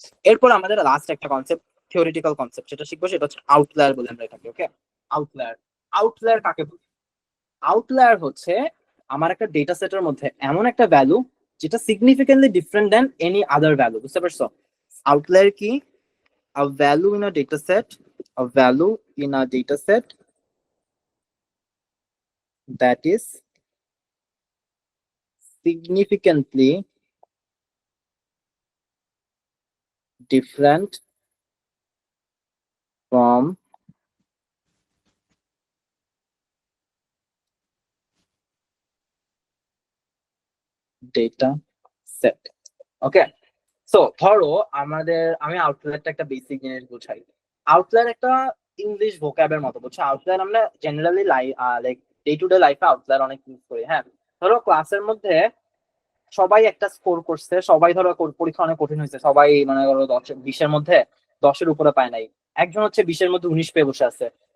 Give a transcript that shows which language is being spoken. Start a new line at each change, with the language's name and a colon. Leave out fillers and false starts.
Bangla: এরপর আমাদের লাস্ট একটা কনসেপ্ট, থিওরিটিক্যাল কনসেপ্ট, সেটা শিখবো, সেটা হচ্ছে আউটলায়ার বলে আমরা এটাকে। ওকে, আউটলায়ার। আউটলায়ার কাকে বলি? আউটলায়ার হচ্ছে আমার একটা ডেটা সেটের মধ্যে এমন একটা ভ্যালু যেটা
English: significantly different than any other value,
Bangla: বুঝতে পারছো? আউটলায়ার কি?
English: a value in a data set a value in a data set that is significantly different from data set.
Bangla: Okay, so ধরো আমি আউটলায়ারটা একটা বেসিক জিনিস বুঝাই। আউটলায়ার একটা ইংলিশ ভোক্যাবের মতো, বুঝছো? আউটলায়ার আমরা generally like day to day লাইফে আউটলায়ার অনেক ইউজ করি। হ্যাঁ, ধরো ক্লাসের মধ্যে সবাই একটা স্কোর করছে, সবাই ধরো পরীক্ষা অনেক কঠিন হয়েছে, সবাই মানে ধরো 20-এর মধ্যে 10-এর উপরে পায় নাই, একজন হচ্ছে 20-এর মধ্যে 19 পেয়ে বসে আছে।